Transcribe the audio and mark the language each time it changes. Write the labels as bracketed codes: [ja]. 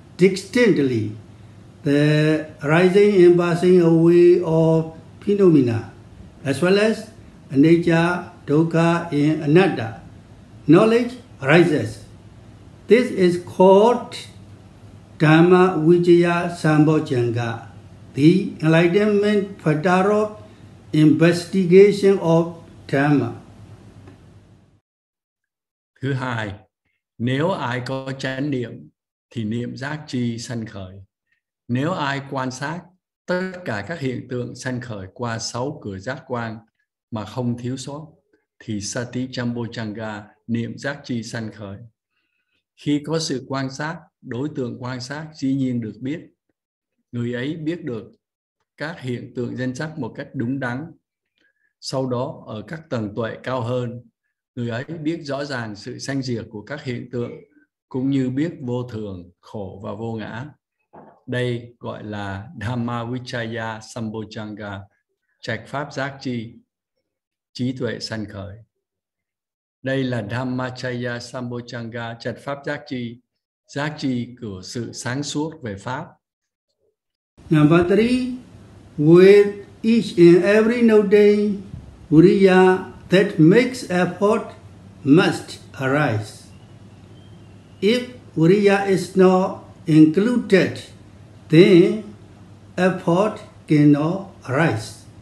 [en] distinctly the rising and passing away of phenomena, as well as anicca, dukkha, and anatta. Knowledge arises. This is called Dhamma Vijaya Sambojjhanga, the enlightenment factor of investigation of Dhamma. [vi] Thứ hai, nếu ai có chánh niệm thì niệm giác chi sanh khởi. Nếu ai quan sát tất cả các hiện tượng sanh khởi qua 6 cửa giác quan mà không thiếu sót thì sati chambojjhanga, niệm giác chi sanh khởi. Khi có sự quan sát, đối tượng quan sát dĩ nhiên được biết. Người ấy biết được các hiện tượng danh sắc một cách đúng đắn. Sau đó, ở các tầng tuệ cao hơn, người ấy biết rõ ràng sự sanh diệt của các hiện tượng, cũng như biết vô thường, khổ và vô ngã. Đây gọi là Dhamma Vichaya Sambojjhanga, trạch pháp giác chi, trí tuệ sanh khởi. Đây là Dhammachaya Sambojjhanga, trạch pháp giác chi của sự sáng suốt về pháp. [en] Number 3, with each and every note, Viriya that makes effort must arise. If Viriya is not included, then effort cannot arise.